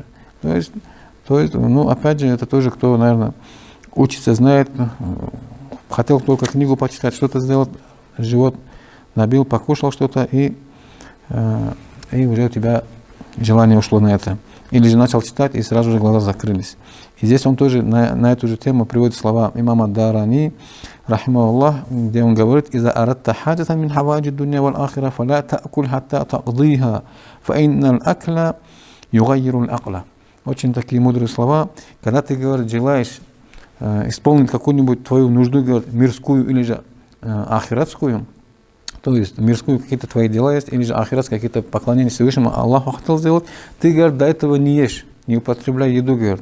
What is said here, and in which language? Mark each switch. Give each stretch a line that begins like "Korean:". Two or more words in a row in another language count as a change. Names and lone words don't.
Russian: То есть, опять же, это тоже, кто, наверное, учится, знает, хотел только книгу почитать, что-то сделать, живот набил, покушал что-то, и уже у тебя желание ушло на это. Или же начал читать, и сразу же глаза закрылись. И здесь он тоже на эту же тему приводит слова имама Дарани, рахимахуллах, где он говорит:
Arabic: «إذا أردت حاجة من حوائج الدنيا والآخرة فلا تأكل حتى تقضيها فإن الأكل يغير العقل».
Russian: Очень такие мудрые слова. Когда ты, говорит, желаешь исполнить какую-нибудь твою нужду, говорит, мирскую или же ахиратскую, то есть мирскую какие-то твои дела есть, или же ахиратские какие-то поклонения Всевышнему Аллаху хотел сделать, ты, говорит, до этого не ешь, не употребляй еду, говорит.